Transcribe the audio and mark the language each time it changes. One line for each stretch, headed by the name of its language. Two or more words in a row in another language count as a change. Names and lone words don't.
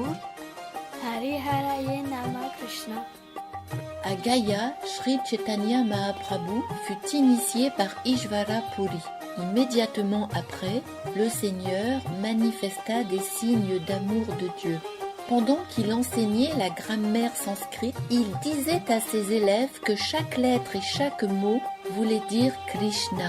Sanskrit: हरि हरये नमः कृष्ण.
French: À Gaya, Sri Chaitanya Mahaprabhu fut initié par Ishvara Puri. Immédiatement après, le Seigneur manifesta des signes d'amour de Dieu. Pendant qu'il enseignait la grammaire sanscrite, il disait à ses élèves que chaque lettre et chaque mot voulait dire Krishna.